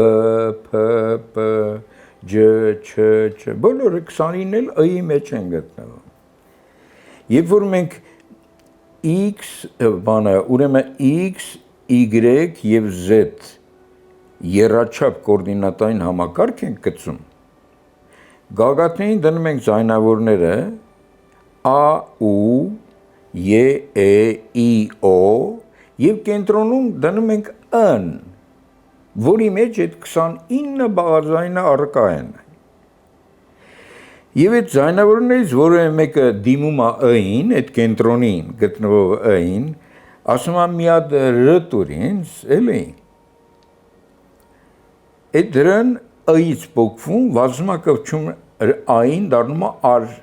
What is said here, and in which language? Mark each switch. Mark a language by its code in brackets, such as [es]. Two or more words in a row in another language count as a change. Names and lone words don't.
[hy] փ, п, ջ, չ, չ, բոլորը 29-ն էլ ը-ի մեջ են գտնվում։ Եվ որ մենք x ուրեմն x, y եւ z եռաչափ կոորդինատային համակարգ ենք գծում, գագաթներին դնում ենք ձայնավորները a, u, e, e, i, o եւ կենտրոնում դնում ենք n, որի մեջ այդ 29 բաղաձայնը առկա են։ Եվ այդ ձայնավորներից որևէ մեկը դիմում է ը-ին, այդ կենտրոնին գտնվող ը-ին, ասում է մի հատ ռ տուր ինձ, էլի։ Այդ դրան ը-ից փոխվում, վազմակոչում ա-ին դառնում է ար,